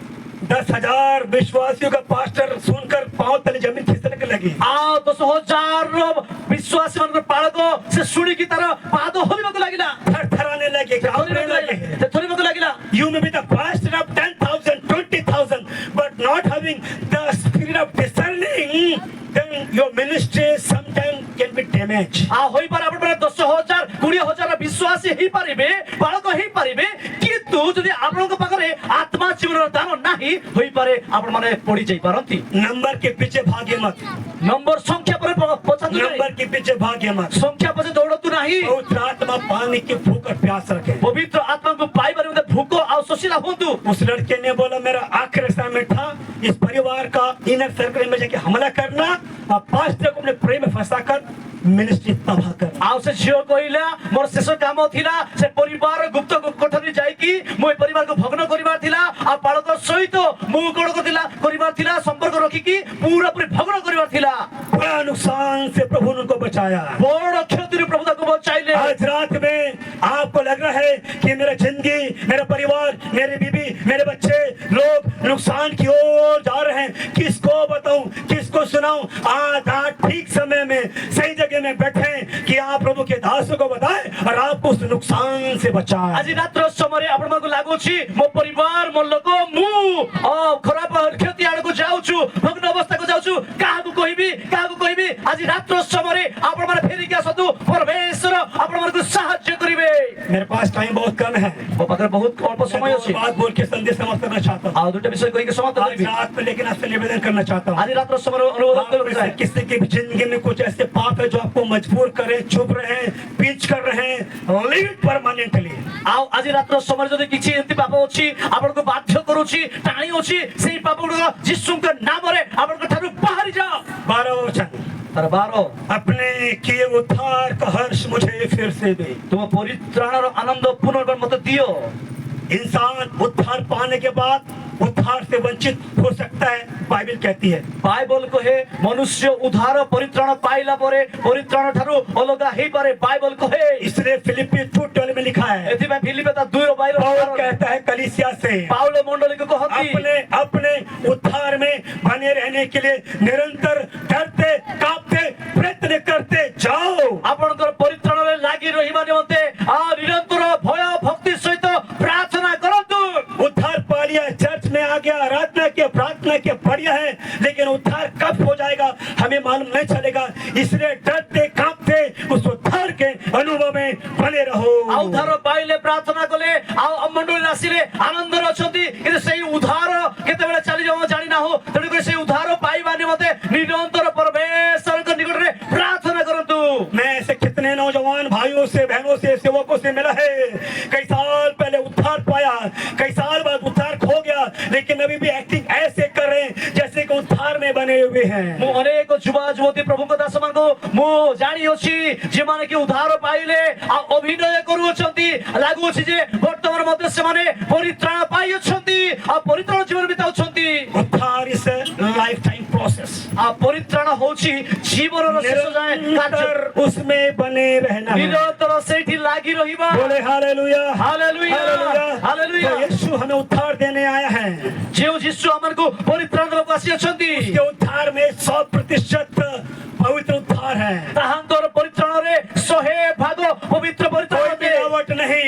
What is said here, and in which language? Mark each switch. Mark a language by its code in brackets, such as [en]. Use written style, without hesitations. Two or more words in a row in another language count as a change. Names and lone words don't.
[hi] 10,000 विश्वासियों का पास्टर सुनकर पांव तले जमीन खिसकने लगी। [or] ଆଉ 10,000 ବିଶ୍ୱାସୀ ମାନଙ୍କର ପାଳକ ସେ ଶୁଣିକି ତାର ପାଦ ହଲିବାକୁ ଲାଗିଲା, [hi] थरथराने लगे, कांपने लगे। [or] ଥରିବାକୁ ଲାଗିଲା। [en] You may be the pastor of 10,000, 20,000, but not having the spirit of discerning, then your ministry sometimes can be damaged. [or] ଆଉ ହୋଇପାରେ ଆପଣ 10,000 20,000 ବିଶ୍ୱାସୀ ହେଇପାରିବେ, ପାଳକ ହେଇପାରିବେ, କିନ୍ତୁ ଯଦି ଆପଣଙ୍କ ପାଖରେ ଆତ୍ମା ଜୀବନର ଦାନ ନାହିଁ, ହୋଇପାରେ ଆପଣ ମାନେ ପଡି ଯାଇପାରନ୍ତି। [hi] नंबर के पीछे भागे मत, [or] ନମ୍ବର ସଂଖ୍ୟା ପରେ ପଛାନ୍ତୁ ନାହିଁ, [hi] नंबर के पीछे भागे मत। [or] ସଂଖ୍ୟା ପଛେ ଦୌଡନ୍ତୁ ନାହିଁ। [hi] पवित्र आत्मा पानी की भूख और प्यास रखे। [or] ପବିତ୍ର ଆତ୍ମାଙ୍କୁ ପାଇବାରେ ମୋତେ ଭୋକ ଆଉ ଶୋଷିଲା ହୁଅନ୍ତୁ। [hi] उस लड़के ने बोला मेरा आखिरी असाइनमेंट था इस परिवार का [en] inner circle [hi] में जाके हमला करना और पास्टर को अपने प्रेम में फंसाकर मिनिस्ट्री तबाह करना। [or] ଆଉ ସେ ଝିଅ କହିଲା ମୋର ଶେଷ କାମ ଥିଲା ସେ ପରିବାର ଗୁପ୍ତ କୋଠରୀ ଯାଇକି ମୁଁ ଏ ପରିବାରକୁ ଭଗ୍ନ କରିବାର ଥିଲା, ଆଉ ପାଳକ ସହିତ ମୁଁ କଣ କରିବାର ଥିଲା ସମ୍ପର୍କ ରଖିକି ପୁରାପୁରି ଭଗ୍ନ କରିବାର ଥିଲା। [hi] बड़ा नुकसान से प्रभु ने उनको बचाया। [or] ବଡ କ୍ଷତିରୁ ପ୍ରଭୁ ତାକୁ ବଚାଇଲେ। [hi] आज रात में आपको लग रहा है कि मेरा जिंदगी, मेरा परिवार, मेरी बीबी, मेरे बच्चे लोग नुकसान की ओर जा रहे हैं, किसको बताऊं, किसको सुनाऊं? आज ठीक समय में सही में बैठे कि आप प्रभु के दासों को बताएं और आपको उस नुकसान से बचाएं। आज रात्र समय [or] ଆପଣମାନଙ୍କୁ ଲାଗୁଛି ମୋ ପରିବାର ମୋ ଲୋକ ମୁଁ ଖରାପ କ୍ଷତି ଆଡକୁ ଯାଉଛୁ ଭଗ୍ନ ଅବସ୍ଥାକୁ ଯାଉଛୁ କାହାକୁ କହିବି ଆଜି ରାତ୍ର ସମୟରେ ଆପଣମାନେ ଫେରିକି ଆସନ୍ତୁ ପରମେଶ୍ୱର ଆପଣମାନଙ୍କୁ ସାହାଯ୍ୟ କରିବେ। [hi] मेरे पास टाइम बहुत कम है, [or] ମୋ ପାଖରେ ବହୁତ ଅଳ୍ପ ସମୟ [hi] मैं [or] ଅଛି। [hi] दो बात बोल के संदेश समाप्त करना चाहता हूँ [or] ଆଉ ଦୁଇଟା ବିଷୟ କହିକି ସମାପ୍ତ [hi] आज [or] କରିବି। [hi] रात में, लेकिन आपसे निवेदन करना चाहता हूँ। [or] ଆଜି ରାତ୍ର ସମୟରେ ଅନୁରୋଧ [hi] आप में [or] କରିବାକୁ [hi] से [or] ଚାହେଁ [hi] किसी की भी जिंदगी में कुछ ऐसे पाप है जो आपको मजबूर करे, चुप रहे, पीछ कर रहे हैं, [en] leave it permanently. [or] ଆଉ ଆଜି ରାତ୍ର ସମୟରେ ଯଦି କିଛି ଏମିତି ପାପ ଅଛି ଆପଣଙ୍କୁ ବାଧ୍ୟ କରୁଛି ଟାଣି ଅଛି ସେଇ ପାପ ଗୁଡ଼ିକ ଯୀଶୁଙ୍କ ନାମରେ ଆପଣଙ୍କ ଠାରୁ ବାହାରି ଯାଅ। [hi] 12 वचन, [or] ତାର 12 [hi] अपने किए उद्धार का हर्ष मुझे फिर से दे। [or] ତୁମ ପରିତ୍ରାଣର ଆନନ୍ଦ ପୁନର୍ବାର ମତେ ଦିଅ। [hi] इंसान उद्धार पाने के बाद उद्धार से वंचित हो सकता है, बाइबल कहती है। [or] ବାଇବଲ କହେ ମନୁଷ୍ୟ ଉଦ୍ଧାର ପରିତ୍ରାଣ ପାଇଲା ପରେ ପରିତ୍ରାଣ ଠାରୁ ଅଲଗା ହେଇପାରେ। ବାଇବଲ କହେ [hi] इसलिए फिलिपी 2:12 में लिखा है, [or] ଏଥିପାଇଁ ଫିଲିପେ ତା 2:22 [hi] पौल कहता है कलीसिया से, [or] ପାଉଲ ମଣ୍ଡଳୀକୁ କହନ୍ତି [hi] अपने अपने उद्धार में बने रहने के लिए निरंतर डरते कांपते प्रयत्न करते जाओ। [or] ଆପଣଙ୍କର ପରିତ୍ରାଣରେ ଲାଗି ରହିବା ନିମନ୍ତେ ନିରନ୍ତର ଭୟ ଭକ୍ତି ସହିତ ପ୍ରାର୍ଥନା କରନ୍ତୁ। [hi] उद्धार पा लिया, चर्च में आ गया, आराधना किया, प्रार्थना किया, बढ़िया है, लेकिन उद्धार कब हो जाएगा हमें मालूम नहीं चलेगा। इसलिए डरते कांपते उस उद्धार के अनुभव में बने रहो। [or] ଆଉ ଉଦ୍ଧାର ପାଇଲେ ପ୍ରାର୍ଥନା କଲେ ଆଉ ମଣ୍ଡଳୀରେ ଆସିଲେ ଆନନ୍ଦରେ ଅଛନ୍ତି କିନ୍ତୁ ସେଇ ଉଦ୍ଧାର କେତେବେଳେ ଚାଲିଯାଉ ଜାଣିନାହୁ। ତେଣୁକରି ସେଇ ଉଦ୍ଧାର ପାଇବା ନିମନ୍ତେ ନିରନ୍ତର ପରମେଶ୍ୱରଙ୍କ ନିକଟରେ ପ୍ରାର୍ଥନା କରନ୍ତୁ। [hi] मैं ऐसे कितने नौजवान भाइयों से बहनों से सेवकों से मिला है, कई साल पहले उद्धार पाया, कई साल बाद उद्धार खो गया, लेकिन अभी भी एक्टिंग ऐसे कर रहे हैं जैसे कि उद्धार में बने हुए हैं। [or] ମୁଁ ଅନେକ ଯୁବା ଯୁବତୀ ପ୍ରଭୁଙ୍କ ଦାସମାନଙ୍କୁ ମୁଁ ଜାଣିଅଛି ଯେଉଁମାନେ କି ଉଦ୍ଧାର ପାଇଲେ ଆଉ ଅଭିନୟ କରୁଅଛନ୍ତି। ଲାଗୁଅଛି ଯେ ବର୍ତ୍ତମାନ ମଧ୍ୟ ସେମାନେ ପରିତ୍ରାଣ ପାଇଅଛନ୍ତି ଆଉ ପରିତ୍ରାଣ ଜୀବନ ବିତାଉଛନ୍ତି। [en] उद्धार is a life time process, [or] ଆଉ ପରିତ୍ରାଣ ହଉଛି ଜୀବନର ଶେଷ ଯାଏଁ କାର୍ଯ୍ୟ। [hi] निरंतर उसमें बने रहना है। [or] ନିରନ୍ତର ସେଇଠି ଲାଗି ରହିବା। [hi] बोले हालेलुया, [or] ହାଲେଲୁୟା ହାଲେଲୁୟା। [hi] तो यीशु हमें उद्धार देने आया है। [or] ଯେଉଁ ଯୀଶୁ ଆମକୁ ପରିତ୍ରାଣ ଦେବାକୁ ଆସିଅଛନ୍ତି [hi] उसके उद्धार में 100% पवित्र उद्धार है, [or] ତାହାଙ୍କର ପରିତ୍ରାଣରେ 100% ପବିତ୍ର ପରିତ୍ରାଣ [hi] कोई [or] ଅଟେ। [hi] मिलावट नहीं,